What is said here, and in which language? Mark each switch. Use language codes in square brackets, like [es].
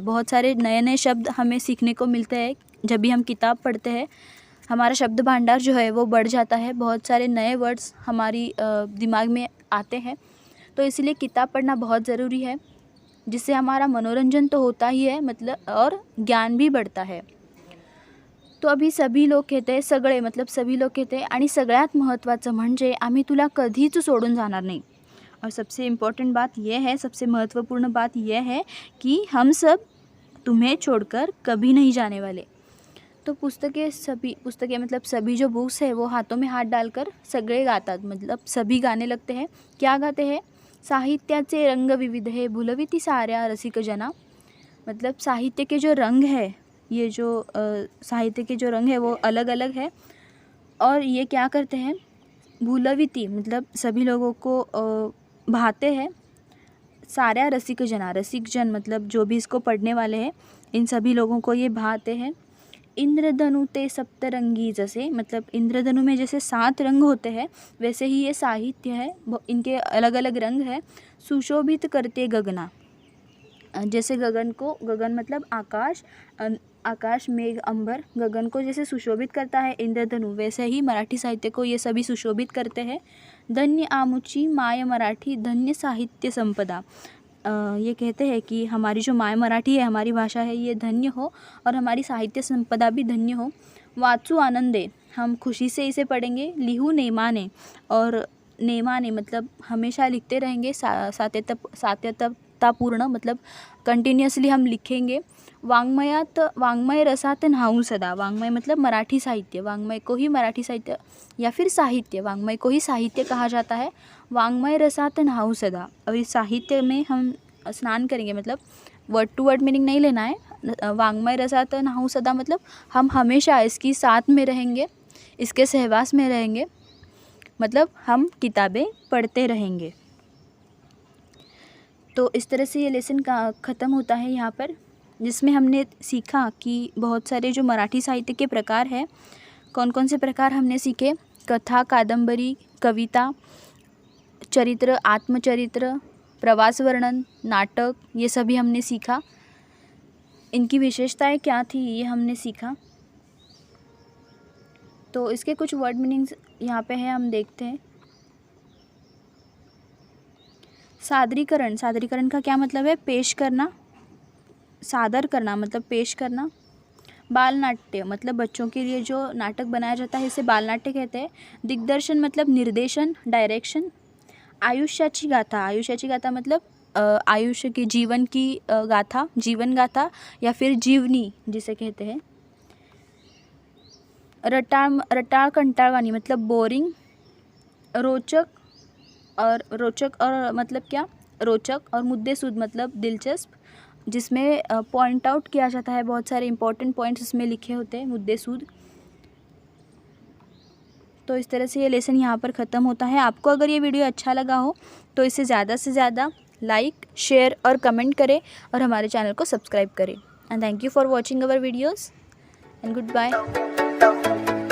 [hi] बहुत सारे नए नए शब्द हमें सीखने को मिलते हैं जब भी हम किताब पढ़ते हैं. हमारा शब्द भंडार जो है वो बढ़ जाता है, बहुत सारे नए वर्ड्स हमारी दिमाग में आते हैं. तो इसलिए किताब पढ़ना बहुत ज़रूरी है, जिससे हमारा मनोरंजन तो होता ही है, मतलब और ज्ञान भी बढ़ता है. तो अभी सभी लोग कहते हैं, सगळे मतलब सभी लोग कहते हैं, [mr] आणि सगळ्यात महत्त्वाचं म्हणजे आम्ही तुला कधीच सोडून जाणार नाही. [hi] और सबसे इम्पोर्टेंट बात यह है, सबसे महत्वपूर्ण बात यह है कि हम सब तुम्हें छोड़कर कभी नहीं जाने वाले. तो पुस्तकें मतलब सभी जो बुक्स है वो हाथों में हाथ डालकर [mr] सगळे गातात, [hi] मतलब सभी गाने लगते हैं. क्या गाते हैं? [mr] साहित्याचे रंग विविध है भुलविती साऱ्या रसिक जना. [hi] मतलब साहित्य के जो रंग है, ये जो साहित्य के जो रंग है वो अलग अलग है, और ये क्या करते हैं? भुलविती मतलब सभी लोगों को भाते हैं. [mr] साऱ्या रसिक जना, [hi] रसिक जन मतलब जो भी इसको पढ़ने वाले हैं, इन सभी लोगों को ये भाते हैं. [mr] इंद्रधनु ते सप्तरंगी, [hi] जैसे मतलब इंद्रधनु में जैसे 7 रंग होते हैं, वैसे ही ये साहित्य है, इनके अलग अलग रंग है. सुशोभित करते गगना, जैसे गगन मतलब आकाश मेघ अंबर, गगन को जैसे सुशोभित करता है इंद्रधनु, वैसे ही मराठी साहित्य को ये सभी सुशोभित करते हैं. [mr] धन्य आमुची माय मराठी, धन्य साहित्य संपदा. [hi] ये कहते हैं कि हमारी जो माय मराठी है, हमारी भाषा है, ये धन्य हो और हमारी साहित्य संपदा भी धन्य हो. [mr] वाचू आनंदे, [hi] हम खुशी से इसे पढ़ेंगे. [mr] लिहू नेमाने, [hi] और नेमाने मतलब हमेशा लिखते रहेंगे, सातत्यतापूर्ण मतलब कंटिन्यूसली हम लिखेंगे. [mr] वाङ्मय रसात न्हाऊ सदा, [hi] वाङ्मय मतलब मराठी साहित्य, वाङ्मय को ही मराठी साहित्य या फिर साहित्य, वाङ्मय को ही साहित्य कहा जाता है. [mr] वाङ्मय रसात न्हाऊ सदा, [hi] और इस साहित्य में हम स्नान करेंगे, मतलब वर्ड टू वर्ड मीनिंग नहीं लेना है. [mr] वाङ्मय रसात न्हाऊ सदा [hi] मतलब हम हमेशा इसकी साथ में रहेंगे, इसके सहवास में रहेंगे, मतलब हम किताबें पढ़ते रहेंगे. तो इस तरह से ये लेसन का ख़त्म होता है यहाँ पर, जिसमें हमने सीखा कि बहुत सारे जो मराठी साहित्य के प्रकार हैं, कौन कौन से प्रकार हमने सीखे. कथा, कादंबरी, कविता, चरित्र, आत्मचरित्र, प्रवास वर्णन, नाटक, ये सभी हमने सीखा. इनकी विशेषताएं क्या थी ये हमने सीखा. तो इसके कुछ वर्ड मीनिंग्स यहाँ पे हैं, हम देखते हैं. सादरीकरण, सादरीकरण का क्या मतलब है? पेश करना, सादर करना मतलब पेश करना. बाल नाट्य मतलब बच्चों के लिए जो नाटक बनाया जाता है, इसे बाल नाट्य कहते हैं. दिग्दर्शन मतलब निर्देशन, डायरेक्शन. [mr] आयुष्याची गाथा, आयुष्याची गाथा [hi] मतलब आयुष्य की, जीवन की गाथा, जीवन गाथा या फिर जीवनी जिसे कहते हैं. [mr] रटाळ कंटाळवाणी [hi] मतलब बोरिंग. रोचक और मतलब क्या? रोचक. और मुद्देसूद मतलब दिलचस्प, जिसमें पॉइंट आउट किया जाता है, बहुत सारे इंपॉर्टेंट पॉइंट्स इसमें लिखे होते हैं, मुद्देसूद. तो इस तरह से ये लेसन यहाँ पर ख़त्म होता है. आपको अगर ये वीडियो अच्छा लगा हो तो इसे ज़्यादा से ज़्यादा लाइक, शेयर और कमेंट करें, और हमारे चैनल को सब्सक्राइब करें. [en] And thank you for watching our videos and goodbye.